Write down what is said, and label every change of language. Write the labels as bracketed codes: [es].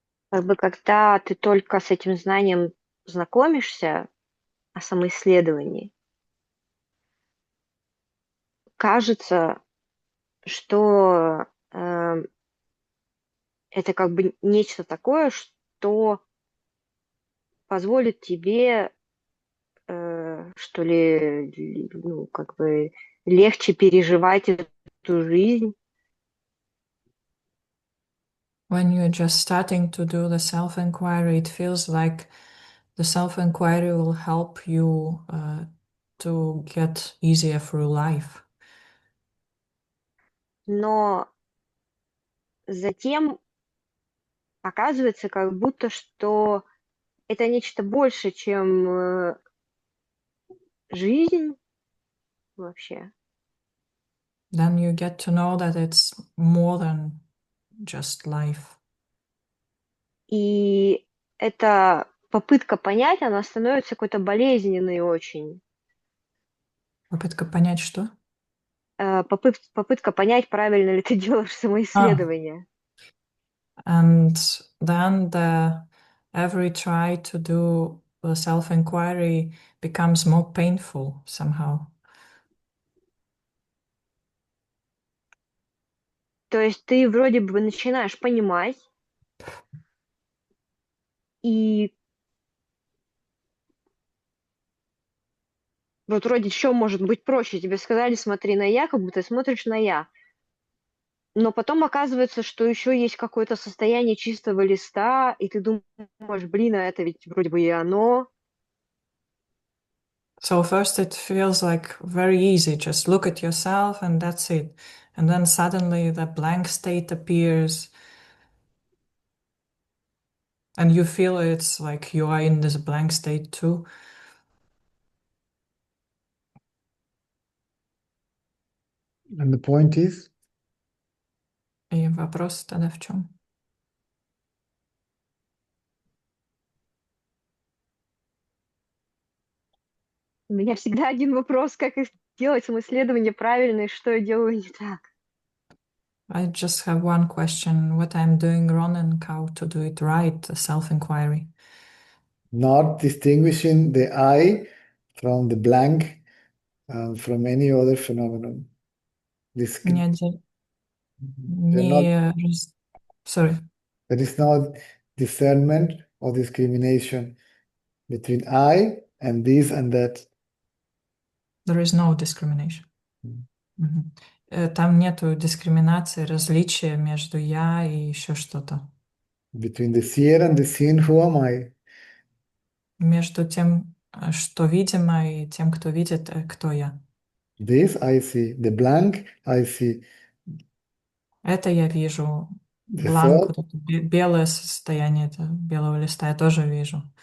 [ru] Как бы когда ты только с этим знанием знакомишься о самоисследовании, кажется, что это как бы нечто такое, что позволит тебе, что ли, ну, как бы легче переживать эту жизнь. [en] When you're just starting to do the self-inquiry, it feels like the self-inquiry will help you to get easier through life. [ru] Но затем оказывается, как будто, что это нечто больше, чем жизнь вообще. [en] Then you get to know that it's more than just life. [ru] И эта попытка понять, она становится какой-то болезненной очень. Попытка понять, что? Попытка понять, правильно ли ты делаешь самоисследование. [en] And then every try to do the self-inquiry becomes more painful somehow. [ru] То есть ты вроде бы начинаешь понимать, и вот вроде что может быть проще? Тебе сказали, смотри на я, как будто ты смотришь на я. Но потом оказывается, что еще есть какое-то состояние чистого листа, и ты думаешь, блин, а это ведь вроде бы и оно. [en] So first it feels like very easy, just look at yourself and that's it. And then suddenly the blank state appears and you feel it's like you are in this blank state too. And the point is? [ru] И вопрос тогда в чем? У меня всегда один вопрос, как делать самоисследование правильно и что я делаю не так. [en] I just have one question, what I'm doing wrong and how to do it right, the self-inquiry. Not distinguishing the I from the blank, from any other phenomenon. This [ru] Не, [en] not, sorry. there is no discernment or discrimination between I and this and that. There is no discrimination. [ru] Там нету дискриминации, различия между я и еще что-то. [en] Between the seer and the seen, who am I? [ru] Между тем, что видимо, и тем, кто видит, кто я. [en] This I see. The blank I see. [ru] Это я вижу. [en] The [ru] Бланк, [en] thought, [ru] вот это белое состояние белого листа я тоже вижу.